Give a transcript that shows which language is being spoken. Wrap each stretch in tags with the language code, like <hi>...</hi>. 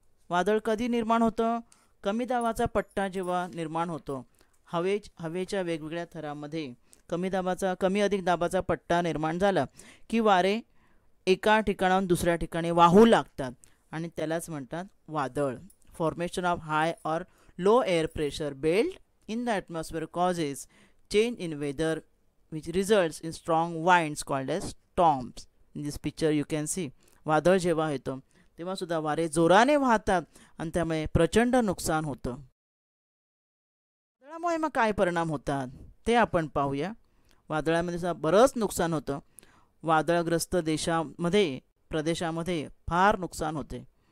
<mr>वादळ कधी निर्माण होतं, कमी दाबाचा पट्टा जेव्हा निर्माण होतो, हवेच्या वेगवेगळ्या थरामध्ये कमी अधिक दाबाचा पट्टा निर्माण झाला की वारे एका ठिकाणाहून दुसऱ्या ठिकाणी वाहू लागतात आणि त्यालाच म्हणतात वादळ.</mr> <en>Formation of high और low air pressure belt in the atmosphere causes change in weather which results in strong winds called as storms. In this picture you can see.</en> <mr>वादळ जेव्हा येतं तेव्हा सुद्धा वारे जोराने वाहतात आणि त्यामुळे प्रचंड नुकसान होतं. वादळामुळे मग काय परिणाम होतात ते आपण पाहूया. वादळामध्ये सुद्धा बरंच नुकसान होतं. वादळग्रस्त प्रदेशामध्ये फार नुकसान होते.</mr>